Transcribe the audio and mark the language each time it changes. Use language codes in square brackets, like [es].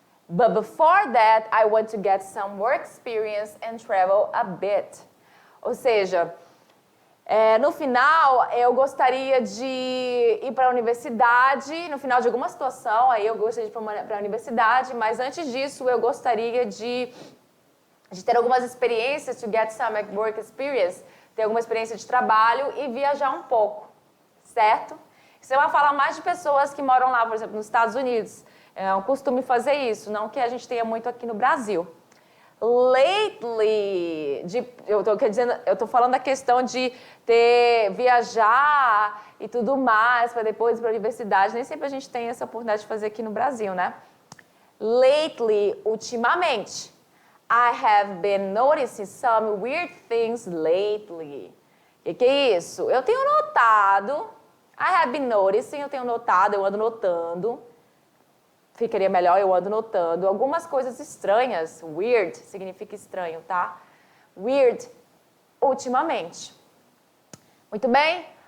[en] But before that, I want to get some work experience and travel a bit. [pt] Ou seja, no final, eu gostaria de ir para a universidade, no final de alguma situação, aí eu gostaria de ir para a universidade, mas antes disso, eu gostaria de ter algumas experiências, [en] to get some work experience, [pt] ter alguma experiência de trabalho e viajar um pouco, certo? Você vai falar mais de pessoas que moram lá, por exemplo, nos Estados Unidos. É um costume fazer isso, não que a gente tenha muito aqui no Brasil. Lately, eu estou falando da questão de viajar e tudo mais, para depois ir para a universidade. Nem sempre a gente tem essa oportunidade de fazer aqui no Brasil, né? Lately, ultimamente. [en] I have been noticing some weird things lately. [pt] O que é isso? Eu tenho notado, [en] I have been noticing, [pt] eu tenho notado, eu ando notando. Ficaria melhor, eu ando notando algumas coisas estranhas. Weird significa estranho, tá? Weird, ultimamente. Muito bem?